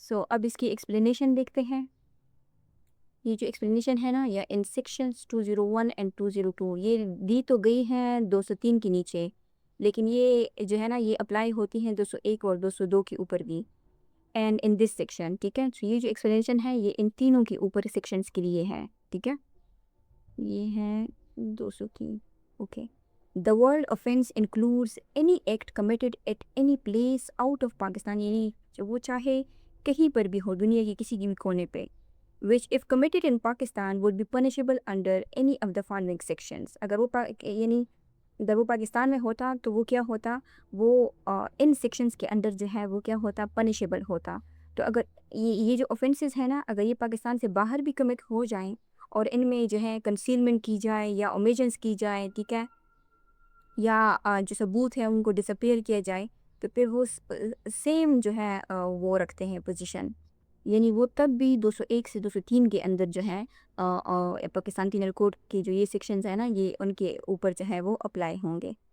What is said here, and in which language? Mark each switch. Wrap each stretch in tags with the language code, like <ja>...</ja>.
<ur>اب اس کی ایکسپلینیشن دیکھتے ہیں. یہ جو ایکسپلینیشن ہے نا یا ان سیکشنز 201 اینڈ 202 یہ دی تو گئی ہیں 203 کے نیچے، لیکن یہ جو ہے نا یہ اپلائی ہوتی ہیں 201 اور 202 کے اوپر بھی، اینڈ ان دس سیکشن، ٹھیک ہے. یہ جو ایکسپلینیشن ہے یہ ان تینوں کے اوپر سیکشنز کے لیے ہے، ٹھیک ہے. یہ ہے 203. Okay.</ur> <en>The word offense includes any act committed at any place out of Pakistan،</en> <ur>یعنی جو وہ چاہے کہیں پر بھی ہو دنیا کی کسی بھی کونے پہ،</ur> <en>which if committed in Pakistan would be punishable under any of the following sections.</en> <ur>اگر وہ پاکستان میں ہوتا تو وہ کیا ہوتا، وہ ان سیکشنز کے اندر جو ہے وہ کیا ہوتا، پنشیبل ہوتا. تو اگر یہ جو offenses ہیں نا اگر یہ پاکستان سے باہر بھی کمٹ ہو جائیں اور ان میں جو ہے کنسیلمنٹ کی جائے یا اومیجنس کی جائے، ٹھیک ہے، یا جو ثبوت ہے ان کو ڈسپیئر کیا جائے، تو پھر وہ سیم جو ہے وہ رکھتے ہیں پوزیشن، یعنی وہ تب بھی 201 سے 203 کے اندر جو ہے پاکستان پینل کوڈ کے جو یہ سیکشنز ہیں نا یہ ان کے اوپر جو ہے وہ اپلائی ہوں گے.</ur>